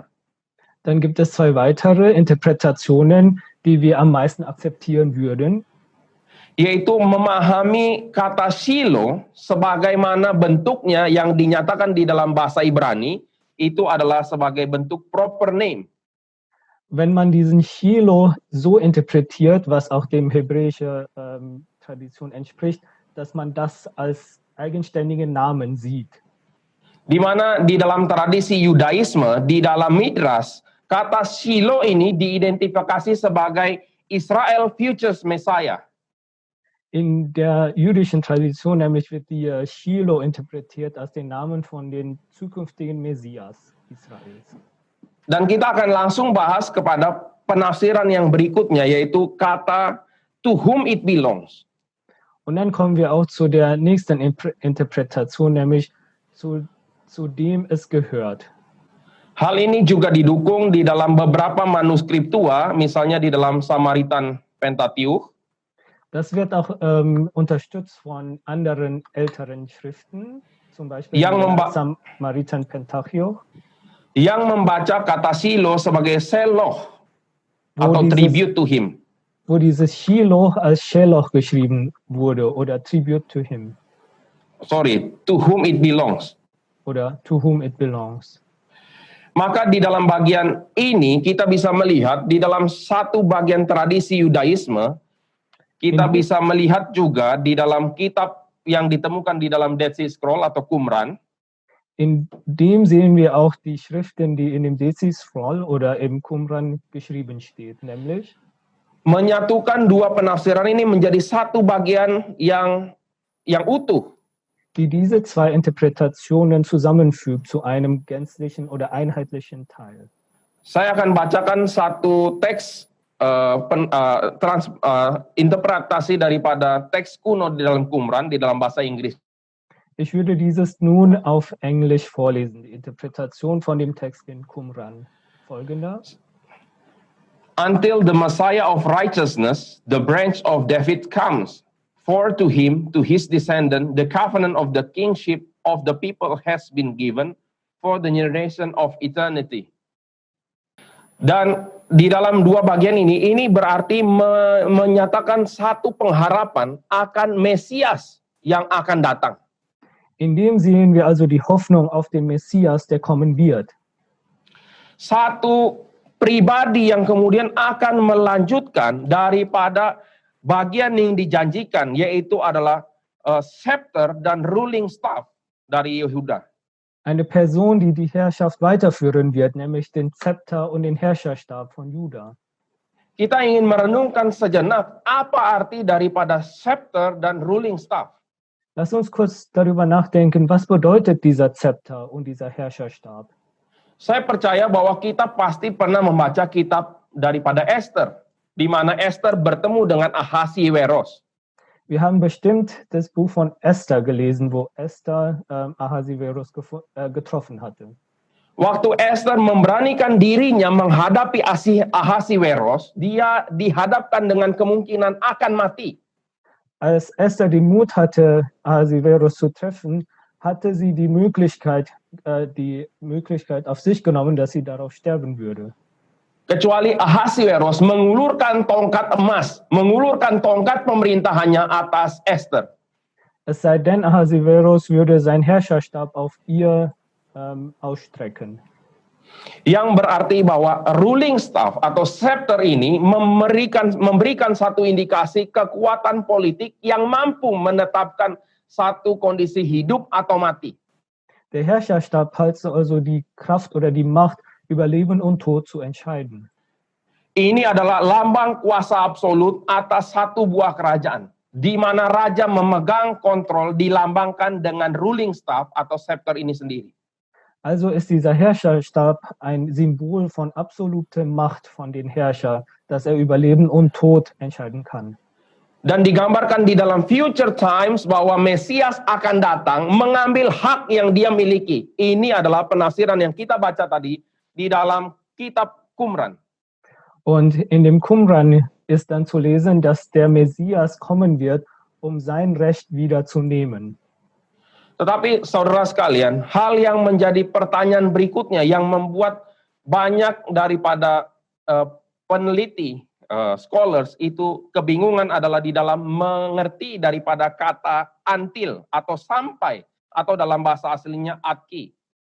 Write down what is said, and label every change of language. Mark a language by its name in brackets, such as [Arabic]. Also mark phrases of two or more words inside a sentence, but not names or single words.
[German] Dann gibt es zwei weitere Interpretationen, die wir am meisten akzeptieren würden. [Indonesian] Yaitu memahami kata Shiloh sebagaimana bentuknya yang dinyatakan di dalam bahasa Ibrani itu adalah sebagai bentuk [English] proper name. [German] Wenn man diesen Shiloh so interpretiert, was auch dem hebräischen Tradition entspricht, dass man das als eigenständigen Namen sieht. [Indonesian] Di mana di dalam tradisi Yudaisme, di dalam Midrash, kata Shiloh ini diidentifikasi sebagai Israel [English] Futures Messiah. [German] In der jüdischen Tradition nämlich wird die Shiloh interpretiert als den Namen von den zukünftigen Messias Israels. [Indonesian] Dan kita akan langsung bahas kepada penafsiran yang berikutnya, yaitu kata [English] to whom it belongs. [German] Und dann kommen wir auch zu der nächsten Interpretation, nämlich zu dem es gehört. [Indonesian] Hal ini juga didukung di dalam beberapa manuskrip tua, misalnya di dalam Samaritan Pentateuch. [German] Das wird auch unterstützt von anderen älteren Schriften, zum Beispiel Samaritan Pentateuch. [Indonesian] Yang membaca kata Shiloh sebagai Seloh atau [English] tribute to him. [German] Wo dieses Shiloh als Sheloh geschrieben wurde oder [English] tribute to him. Sorry, to whom it belongs. Oder to whom it belongs. [Indonesian] Maka di dalam bagian ini kita bisa melihat di dalam satu bagian tradisi Yudaisme, kita bisa melihat juga di dalam kitab yang ditemukan di dalam Dead Sea Scroll atau Qumran. [German] In dem sehen wir auch die Schriften, die in dem Dead Sea Scroll oder im Qumran geschrieben steht, nämlich [Indonesian] menyatukan dua penafsiran ini menjadi satu bagian yang utuh. [German] Die diese zwei Interpretationen zusammenfügt zu einem gänzlichen oder einheitlichen Teil. [Indonesian] Saya akan bacakan satu teks interpretasi daripada teks kuno di dalam Qumran di dalam bahasa Inggris. [German] Ich würde dieses nun auf Englisch vorlesen, die Interpretation von dem Text in Qumran. Folgender. [English] Until the Messiah of righteousness, the branch of David comes, for to him, to his descendant, the covenant of the kingship of the people has been given for the generation of eternity. [Indonesian] Dan di dalam dua bagian ini berarti menyatakan satu pengharapan akan Mesias yang akan datang. [German] In dem sehen wir also die Hoffnung auf den Messias, der kommen wird. [Indonesian] Satu pribadi yang kemudian akan melanjutkan daripada bagian yang dijanjikan, yaitu adalah scepter dan [English] ruling staff [Indonesian] dari Yehuda. [German] eine Person, die die Herrschaft weiterführen wird, nämlich den Zepter und den Herrscherstab von Juda. [Indonesian] Kita ingin merenungkan sejenak apa arti daripada scepter dan [English] ruling staff. [German] Lass uns kurz darüber nachdenken, was bedeutet dieser Zepter und dieser Herrscherstab? [Indonesian] Saya percaya bahwa kita pasti pernah membaca kitab daripada Esther, di mana Esther bertemu dengan Ahasiweros. [German] Wir haben bestimmt das Buch von Esther gelesen, wo Esther Ahasiverus getroffen hatte. [Indonesian] Waktu Esther memberanikan dirinya menghadapi Ahasiweros, dia dihadapkan dengan kemungkinan akan mati. [German] Als Esther den Mut hatte, Ahasiverus zu treffen, hatte sie die Möglichkeit auf sich genommen, dass sie darauf sterben würde. [Indonesian] Kecuali Ahasiweros mengulurkan tongkat emas, mengulurkan tongkat pemerintahannya atas Esther. [German] Es sei denn, Ahasiverus würde seinen Herrscherstab auf ihr ausstrecken. [Indonesian] Yang berarti bahwa [English] ruling staff [Indonesian] atau scepter ini memberikan satu indikasi kekuatan politik yang mampu menetapkan satu kondisi hidup atau mati. [German] Der Herrscherstab hat also die Kraft oder die Macht, über Leben und Tod zu entscheiden. [Indonesian] Ini adalah lambang kuasa absolut atas satu buah kerajaan, di mana raja memegang kontrol dilambangkan dengan [English] ruling staff [Indonesian] atau scepter ini sendiri. [German] Also ist dieser Herrscherstab ein Symbol von absoluter Macht von den Herrscher, dass er über Leben und Tod entscheiden kann. [Indonesian] Dan digambarkan di dalam [English] future times [Indonesian] bahwa Mesias akan datang mengambil hak yang dia miliki. Ini adalah penafsiran yang kita baca tadi di dalam kitab Qumran. [German] Und in dem Qumran ist dann zu lesen, dass der Messias kommen wird, um sein Recht wieder zu nehmen. [Indonesian] Tetapi saudara sekalian, hal yang menjadi pertanyaan berikutnya yang membuat banyak daripada peneliti, scholars itu kebingungan adalah di dalam mengerti daripada kata until atau sampai atau dalam bahasa aslinya atki.